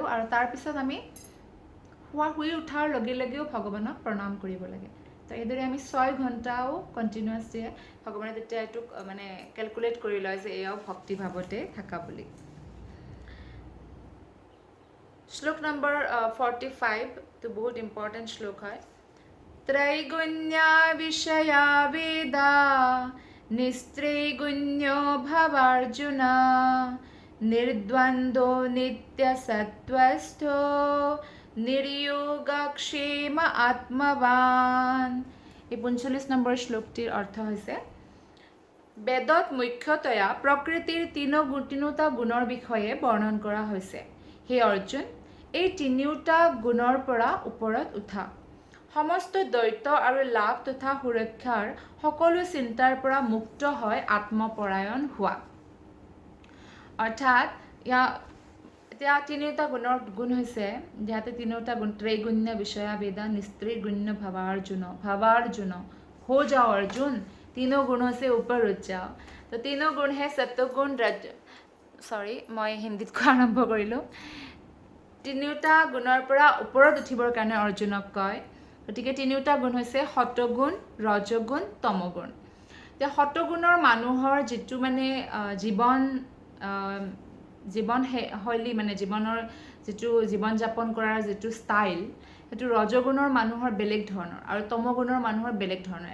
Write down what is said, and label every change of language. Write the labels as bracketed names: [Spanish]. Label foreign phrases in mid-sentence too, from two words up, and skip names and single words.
[Assamese] আৰু তাৰপিছত আমি শুই উঠাৰ লগে লগেও ভগৱানক প্ৰণাম কৰিব লাগে। তো এইদৰে আমি 6 ঘণ্টাও কণ্টিনিউৱাছলি ভগৱানে তেতিয়া এইটোক মানে কেলকুলেট কৰি লয় যে এয়াও ভক্তিভাৱতে থকা বুলি। শ্লোক নম্বৰ 45 টো বহুত ইম্পৰ্টেণ্ট শ্লোক হয়। [Sanskrit] त्रैगुण्या विषया वेदा निस्त्रैगुण्यो भवार्जुन निर्द्वन्द्वो नित्यसत्त्वस्थो निर्योगक्षेम आत्मवान। [Assamese] এই 45 নম্বৰ শ্লোকটিৰ অৰ্থ হৈছে বেদত মুখ্যতয়া প্ৰকৃতিৰ তিনিওটা গুণৰ বিষয়ে বৰ্ণন কৰা হৈছে। হে অৰ্জুন, এই তিনিওটা গুণৰ পৰা ওপৰত উঠা, সমস্ত দ্বৈত আৰু লাভ তথা সুৰক্ষাৰ সকলো চিন্তাৰ পৰা মুক্ত হৈ আত্মপৰায়ণ হোৱা। অৰ্থাৎ এতিয়া তিনিওটা গুণ হৈছে, ইয়াতে তিনিওটা গুণ [Sanskrit] त्रैगुण्य विषया वेदा निस्त्रैगुण्य भावार्जुन [Hindi] हो जाओ अर्जुन, तीनों गुणों से ऊपर उठ जाओ। तो तीनों गुण है सत्वगुण [Assamese] মই হিন্দীত কোৱা আৰম্ভ কৰিলোঁ। তিনিওটা গুণৰ পৰা ওপৰত উঠিবৰ কাৰণে অৰ্জুনক কয়। গতিকে তিনিওটা গুণ হৈছে সতগুণ, ৰজগুণ, তমগুণ। এতিয়া সতগুণৰ মানুহৰ যিটো মানে জীৱনশৈলী মানে জীৱনৰ যিটো জীৱন যাপন কৰাৰ যিটো ষ্টাইল, সেইটো ৰজগুণৰ মানুহৰ বেলেগ ধৰণৰ আৰু তমগুণৰ মানুহৰ বেলেগ ধৰণৰ।